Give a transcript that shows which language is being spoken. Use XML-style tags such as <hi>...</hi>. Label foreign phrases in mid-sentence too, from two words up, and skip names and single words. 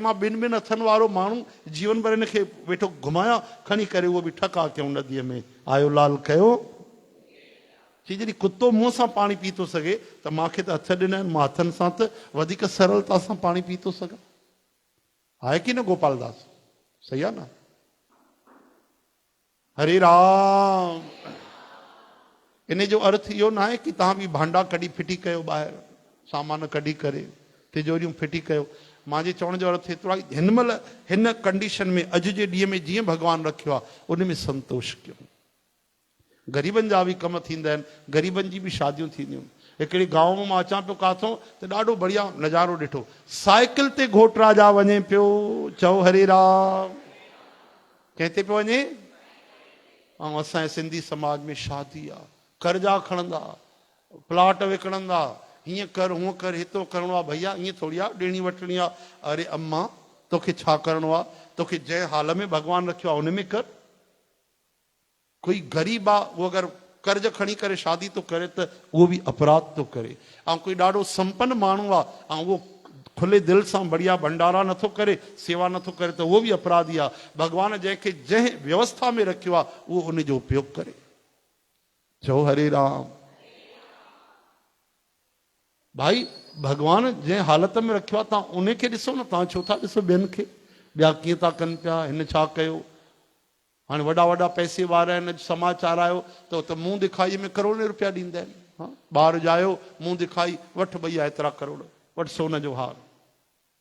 <sd>मां 2 हथनि वारो माण्हू जीवन भर हिनखे वेठो घुमाया खणी करे, उहो बि ठका कयूं नदीअ में, आयो लाल कयो। चई जॾहिं कुतो मुंहं सां पाणी पी थो सघे त मूंखे त हथ ॾिना आहिनि, मां हथनि सां त वधीक सरलता सां पाणी पी थो सघां। आहे की न गोपाल दास? सही आहे न? हरे राम। इन जो अर्थ इहो न आहे की तव्हां बि भांडा कढी फिटी कयो, ॿाहिरि सामान कढी करे तिजोरियूं फिटी कयो। मुंहिंजे चवण जो अर्थ एतिरो आहे, हिन महिल हिन कंडीशन में अॼु जे ॾींहं में जीअं भॻवानु रखियो आहे उन में संतोष कयूं। ग़रीबनि जा बि कम थींदा आहिनि, ग़रीबनि जी बि शादियूं थींदियूं। हिकिड़े गांव में मां अचां पियो काथों त ॾाढो बढ़िया नज़ारो ॾिठो, साइकिल ते घोट राजा वञे पियो। चओ हरे राम। कंहिं ते पियो वञे? ऐं असांजे सिंधी समाज में शादी आहे, कर्जा खणंदा, प्लाट विकिणंदा, हीअं कर हूअं कर, हितो करिणो आहे। भैया ईअं थोरी आहे, ॾियणी वठणी आहे। अरे अम्मा तोखे छा करिणो आहे? तोखे जंहिं हाल में भॻवानु रखियो आहे उन में कर। कोई ग़रीब आहे, उहो अगरि कर्ज खणी करे शादी थो करे त उहो बि अपराध थो करे। ऐं कोई ॾाढो संपन्न माण्हू आहे ऐं उहो खुले दिलि सां बढ़िया भंडारा नथो करे, सेवा नथो करे त उहो बि अपराधी आहे। भॻवानु जंहिंखे जंहिं व्यवस्था में रखियो आहे उहो उन जो उपयोग करे। चओ हरे राम। भाई भॻवानु जंहिं हालत में रखियो आहे तव्हां उनखे ॾिसो न, तव्हां छो था ॾिसो ॿियनि खे? ॿिया कीअं था कनि पिया, हिन छा कयो? हाणे वॾा वॾा पैसे वारा आहिनि, समाचार आयो त मुंहुं दिखाई में करोड़े रुपया ॾींदा आहिनि। ॿार ॼायो, मुंहुं दिखाई, वठि भैया एतिरा करोड़, वठि सोन जो हार।</sd>